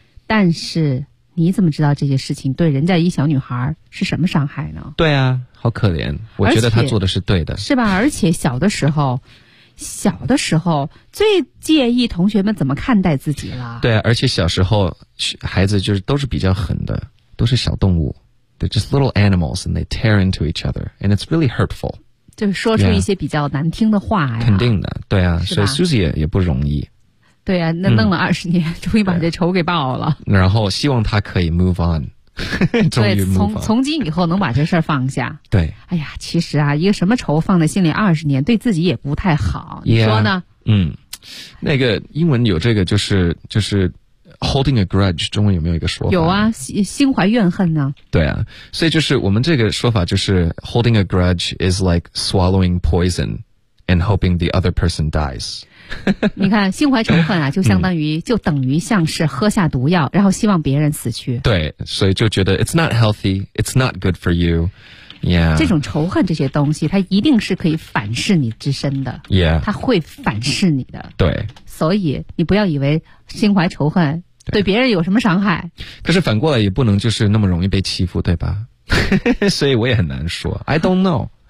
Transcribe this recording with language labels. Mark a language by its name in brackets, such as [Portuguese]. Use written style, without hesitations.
[Chinese] 但是你怎么知道这些事情对人家一小女孩是什么伤害呢？对啊，好可怜。我觉得他做的是对的，是吧？而且小的时候。小的时候最介意同学们怎么看待自己了。对啊，而且小时候孩子就是都是比较狠的，都是小动物。 [English] They're just little animals and they tear into each other and it's really hurtful. [Chinese] 就是说出一些比较难听的话呀。肯定的，对啊，所以 Susie 也不容易。对啊，那弄了20年、终于把这仇给报了。然后希望他可以 [English] move on。 [Chinese] 对，从今以后能把这事儿放下。对，哎呀，其实啊，一个什么仇放在心里20年，对自己也不太好。 [English] Yeah, [Chinese] 你说呢？嗯，那个英文有这个，就是 [English] holding a grudge， [Chinese] 中文有没有一个说法？有啊，心怀怨恨呢。对啊，所以就是我们这个说法就是 [English] holding a grudge is like swallowing poison and hoping the other person dies。 [Chinese] 你看，心怀仇恨啊，就相当于、就等于像是喝下毒药，然后希望别人死去。对，所以就觉得 [English] it's not healthy, it's not good for you. Yeah， [Chinese] 这种仇恨这些东西，它一定是可以反噬你之身的。 [English] Yeah， [Chinese] 它会反噬你的。对，所以你不要以为心怀仇恨对别人有什么伤害。可是反过来也不能就是那么容易被欺负，对吧？所以我也很难说。 [English] I don't know.